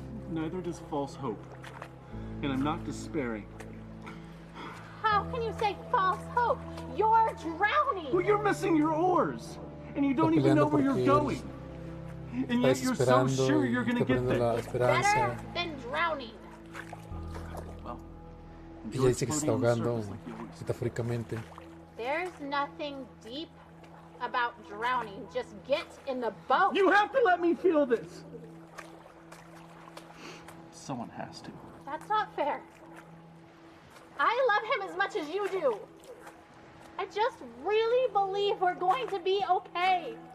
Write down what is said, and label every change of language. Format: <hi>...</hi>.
<en>Neither does false hope. And I'm not despairing. How can you say false hope? You're drowning. Well, you're missing your oars. And you don't even know where you're going. And yet you're so sure you're gonna get there. Better than drowning.</en> <es>Ella dice que se está ahogando, metafóricamente.</es> <en>There's nothing deep about drowning. Just get in the boat. You have to let me feel this. Someone has to. That's not fair. I love him as much as you do. I just really believe we're going to be okay.</en>